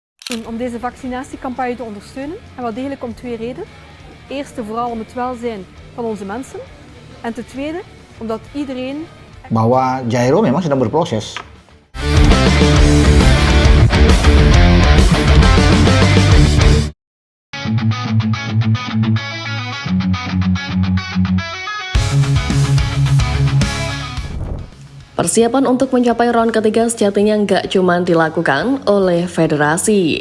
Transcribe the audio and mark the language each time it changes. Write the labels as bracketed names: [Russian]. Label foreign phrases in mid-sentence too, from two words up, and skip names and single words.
[Dutch] Om deze vaccinatiecampagne te ondersteunen en wel degelijk om twee redenen. Eerste vooral om het welzijn van onze mensen en ten tweede omdat iedereen [Indonesian] bahwa Jairo memang sedang berproses. Persiapan untuk mencapai round ketiga sejatinya nggak cuma dilakukan oleh federasi.